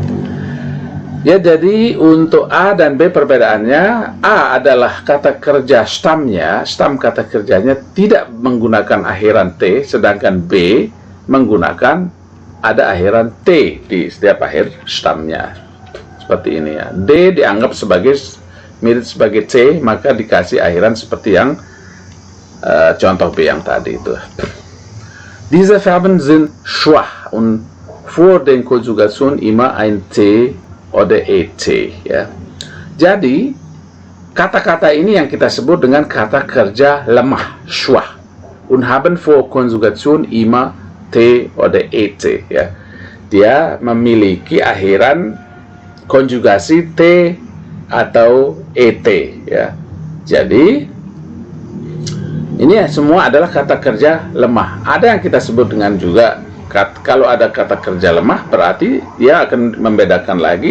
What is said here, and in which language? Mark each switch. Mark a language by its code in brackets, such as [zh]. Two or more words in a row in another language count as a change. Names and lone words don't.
[id] Ya, jadi untuk A dan B perbedaannya, A adalah kata kerja stamnya, stam kata kerjanya tidak menggunakan akhiran T, sedangkan B menggunakan ada akhiran T di setiap akhir stamnya. Seperti ini, ya. D dianggap sebagai mirip sebagai C, maka dikasih akhiran seperti yang contoh B yang tadi itu. [de] Diese Verben sind schwach und vor den Konjugationen immer ein T oder ET, ya. [id] Jadi kata-kata ini yang kita sebut dengan kata kerja lemah, [de] schwach, und haben vor Konjugation immer T oder ET, ya. [id] Dia memiliki akhiran konjugasi T atau ET, ya. Jadi ini ya, semua adalah kata kerja lemah. Ada yang kita sebut dengan juga kalau ada kata kerja lemah, berarti dia akan membedakan lagi.